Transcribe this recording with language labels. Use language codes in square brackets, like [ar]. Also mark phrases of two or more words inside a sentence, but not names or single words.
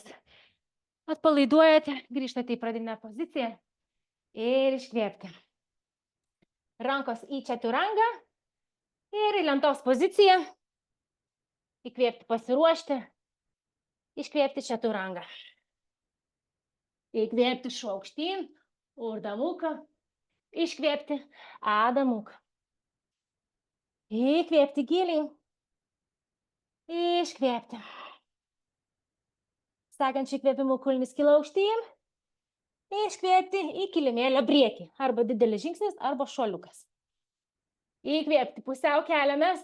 [lt] Atpalaiduojate, grįžtate į pradinę poziciją. Ir iškvėpti. Rankos į čaturangą. Ir į lentos poziciją. Įkvėpti, pasiruošti. Iškvėpti čaturangą. Įkvėpti šuo aukštyn. Urdha mukha. Iškvėpti Adha mukha. Įkvėpti giliai. Iškvėpti. Sekančiu įkvėpimu kulnis kyla aukštyn. Iškvėpti į kilimėlio priekį. Arba didelis žingsnis, arba šuoliukas. Įkvėpti, pusiau keliamės.